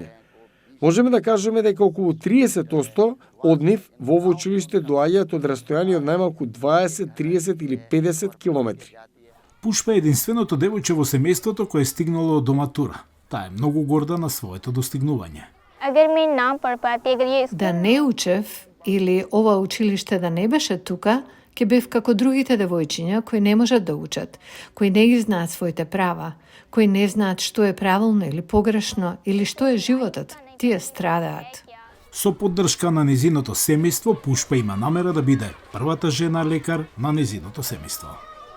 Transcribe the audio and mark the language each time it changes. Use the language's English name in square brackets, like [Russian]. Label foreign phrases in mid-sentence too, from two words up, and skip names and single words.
[Macedonian] Можеме да кажеме дека околу 30% од нив во ово училиште доаѓаат од растојание од најмалку 20, 30 или 50 километри. Пушпа е единственото девојче во семејството кое е стигнало до матура. Таа е многу горда на своето достигнување. [Hindi] अगर मैं ना पढ़ पाती अगर ये [Macedonian] Да не учев или ова училиште да не беше тука, ќе бев како другите девојчиња кои не можат да учат, кои не ги знаат своите права, кои не знаат што е правилно или погрешно или што е животот. Тие страдаат. Со поддршка на незиното семејство, Пушпа има намера да биде првата жена лекар на незиното семејство.